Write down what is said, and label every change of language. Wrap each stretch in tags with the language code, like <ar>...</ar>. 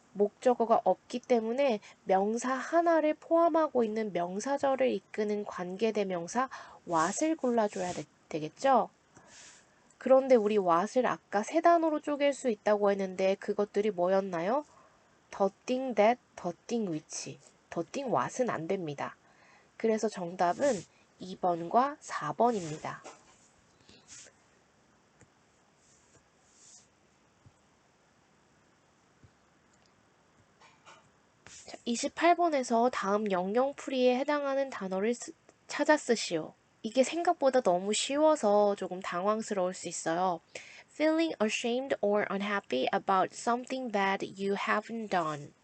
<ko>목적어가 없기 때문에 명사 하나를 포함하고 있는 명사절을 이끄는 관계대명사 what을 골라줘야 되겠죠? 그런데 우리 what을 아까 세 단어로 쪼갤 수 있다고 했는데 그것들이 뭐였나요?</ko> <en>the thing that, the thing which, the thing what은</en> <ko>안 됩니다. 그래서 정답은 2번과 4번입니다. 28번에서 다음 영영풀이에 해당하는 단어를 찾아 쓰시오. 이게 생각보다 너무 쉬워서 조금 당황스러울 수 있어요.</ko> <en>Feeling ashamed or unhappy about something that you haven't done.</en>